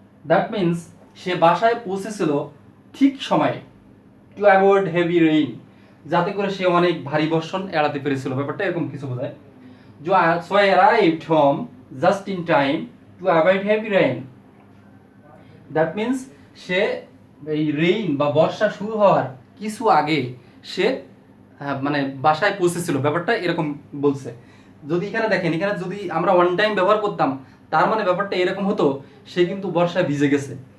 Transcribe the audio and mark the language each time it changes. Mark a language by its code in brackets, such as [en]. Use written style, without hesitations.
[en] That means [bn] সে বাসায় পৌঁছেছিল ঠিক সময়ে, [en] to avoid heavy rain, [bn] যাতে করে সে অনেক ভারী বর্ষণ এড়াতে পেরেছিল, ব্যাপারটা এরকম কিছু বোঝায়। [en] So I arrived home just in time to avoid heavy rain. That means [bn] সে এই রেইন বা বর্ষা শুরু হওয়ার কিছু আগে সে বাসায় পৌঁছেছিল, ব্যাপারটা এরকম বলছে। যদি এখানে দেখেন, এখানে যদি আমরা ওয়ান টাইম ব্যবহার করতাম, তার মানে ব্যাপারটা এরকম হতো, সে কিন্তু বর্ষায় ভিজে গেছে।